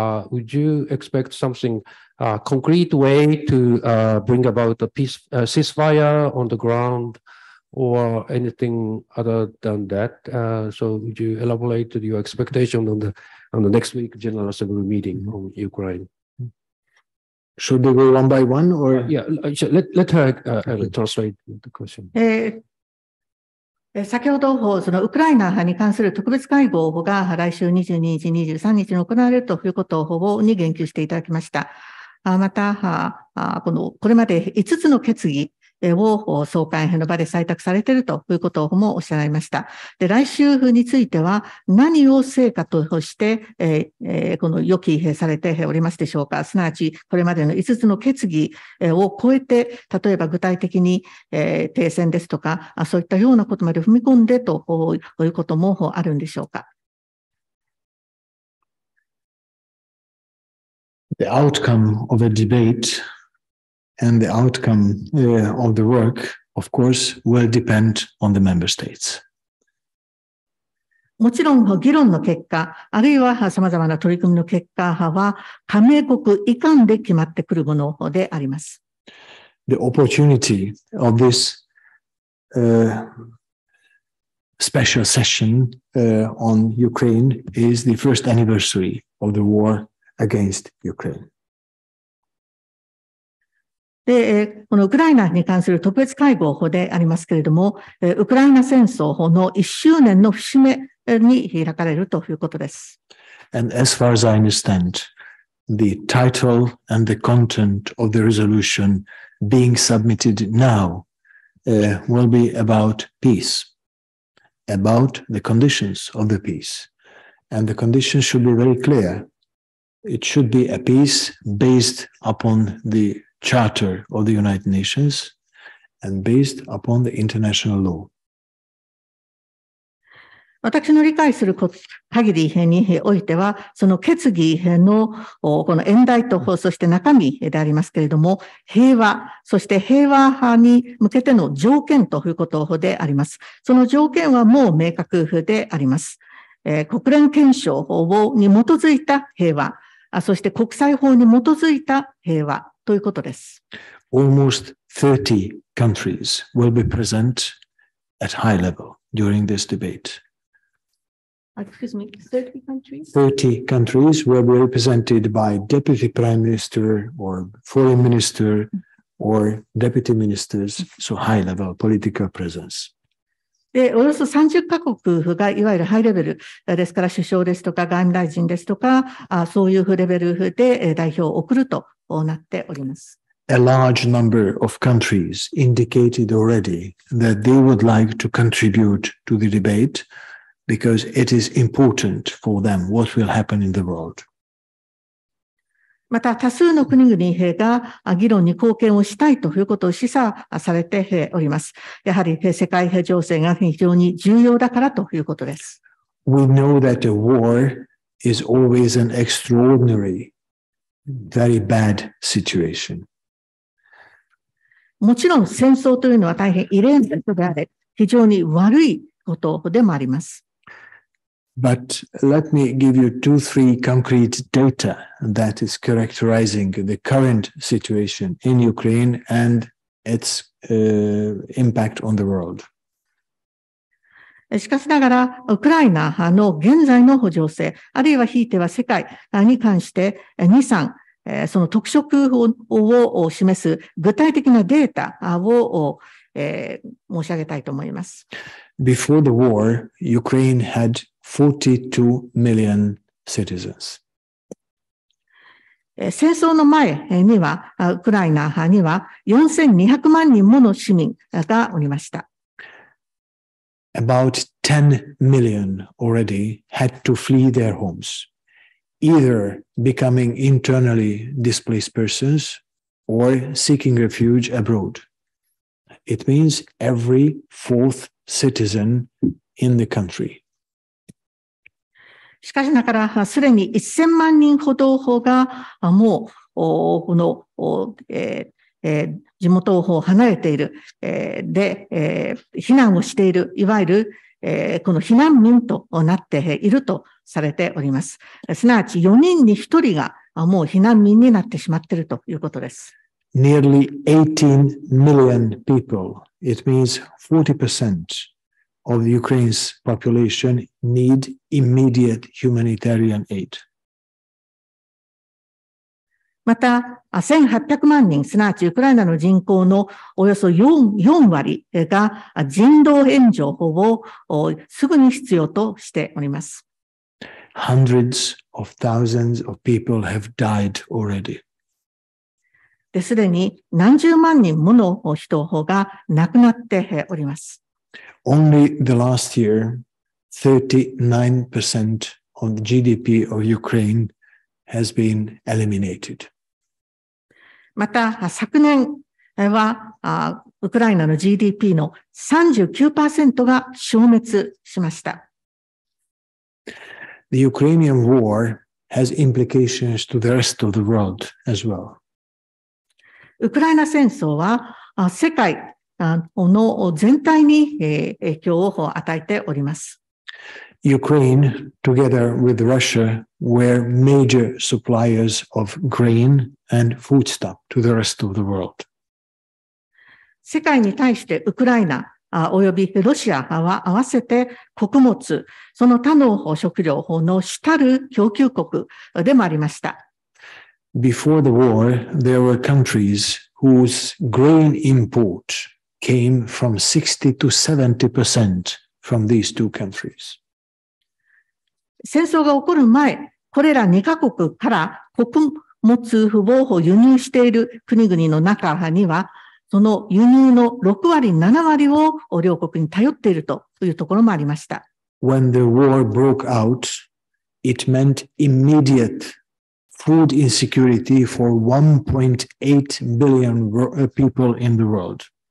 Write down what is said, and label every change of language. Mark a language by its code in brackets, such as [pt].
[en] Would you expect something concrete way to bring about a ceasefire on the ground, or anything other than that? So would you elaborate your expectation on the next week General Assembly meeting on Ukraine? Should we go one by one, or? Yeah, let her translate the question. [ja] 先ほど、そのウクライナに関する特別会合が来週22日、23日に行われるということに言及していただきました。また、これまで5つの決議を総会の場で採択されているということもおっしゃられました。で、来週については何を成果として、予期されておりますでしょうか。すなわち、これまでの5つの決議を超えて、例えば具体的に、停戦ですとか、そういったようなことまで踏み込んでということもあるんでしょうか。 [en] The outcome of a debate and the outcome of the work, of course, will depend on the member states. [ja] もちろん、議論の結果、あるいは様々な取り組みの結果は、加盟国以下で決まってくるものであります。 [en] The opportunity of this special session on Ukraine is the first anniversary of the war against Ukraine. [ja] で、このウクライナに関する特別会合でありますけれども、ウクライナ戦争の1周年の節目に開かれるということです。 [en] And as far as I understand, the title and the content of the resolution being submitted now will be about peace, about the conditions of the peace. And the conditions should be very clear. It should be a peace based upon the Charter of the United Nations and based upon the international law. [ja] 私の理解する限りにおいては、その決議のこの演題と、そして中身でありますけれども、平和、そして平和に向けての条件ということであります。その条件はもう明確であります。国連憲章に基づいた平和、そして国際法に基づいた平和ということです。 [en] Almost 30 countries will be present at high level during this debate. excuse me, 30 countries? 30 countries will be represented by deputy prime minister or foreign minister or deputy ministers, so high-level political presence. [ja] で、およそ30カ国がいわゆるハイレベルですから、首相ですとか外務大臣ですとか、そういうレベルで代表を送るとなっております。 [en] A large number of countries indicated already that they would like to contribute to the debate because it is important for them what will happen in the world. [ja] また、多数の国々が議論に貢献をしたいということを示唆されております。やはり世界情勢が非常に重要だからということです。 [en] We know that a war is always an extraordinary, very bad situation. [ja] もちろん戦争というのは大変異例なことであれ、非常に悪いことでもあります。 [en] But let me give you 2-3 concrete data that is characterizing the current situation in Ukraine and its impact on the world. [ja] しかしながら、ウクライナの現在の情勢、あるいはひいては世界に関して2、3、その特色を示す具体的なデータを申し上げたいと思います。 [en] Before the war, Ukraine had 42 million citizens. [ja] 戦争の前には、ウクライナには4200万人もの市民がおりました。 [en] About 10 million already had to flee their homes, either becoming internally displaced persons or seeking refuge abroad. It means every fourth citizen in the country. [ja] しかしながら、すでに1000万人ほどが、もう、この、地元を離れている、避難をしている、いわゆる、この避難民となっているとされております。すなわち4人に1人がもう避難民になってしまっているということです。 [en] Nearly 18 million people, it means 40% of Ukraine's population need immediate humanitarian aid. [ja] また、1800万人、すなわちウクライナの人口のおよそ 4割が人道援助をすぐに必要としております。 [en] Hundreds of thousands of people have died already. [ja] すでに何十万人もの人が亡くなっております。 [en] Only the last year, 39% of the GDP of Ukraine has been eliminated. [ja] また、昨年は、ウクライナの GDP の 39% が消滅しました。 [en] The Ukrainian war has implications to the rest of the world as well. [ja] ウクライナ戦争は、世界の全体に影響を与えております。 [en] Ukraine, together with Russia, were major suppliers of grain and foodstuff to the rest of the world. [ja] 世界に対してウクライナおよびロシアは合わせて穀物、その他の食料の主たる供給国でもありました。 [en] Before the war, there were countries whose grain import came from 60 to 70% from these two countries. [ja] 戦争が起こる前、これら2カ国から穀物を輸入している国々の中には、その輸入の6割、7割を両国に頼っているというところもありました。 [en] When the war broke out, it meant immediate food insecurity for 1.8 billion people in the world.